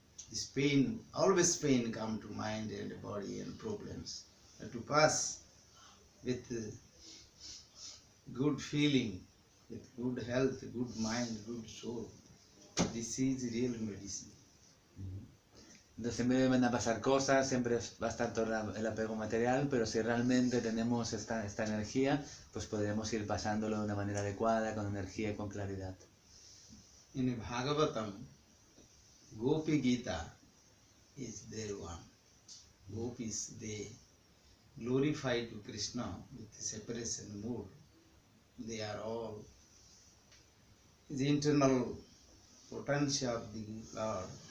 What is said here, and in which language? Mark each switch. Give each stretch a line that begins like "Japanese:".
English: This pain, always pain come to mind and body and problems. But to pass with good feeling, with good health, good mind, good soul, this is real medicine.
Spanish: Entonces siempre van a pasar cosas, siempre va a estar todo el apego material, pero si realmente tenemos esta energía, pues podremos ir pasándolo de una manera adecuada, con energía y con claridad.
English: In Bhagavatam, Gopi Gita is there one. Gopis, they glorify to Krishna with separation mood. They are all the internal potential of the Lord.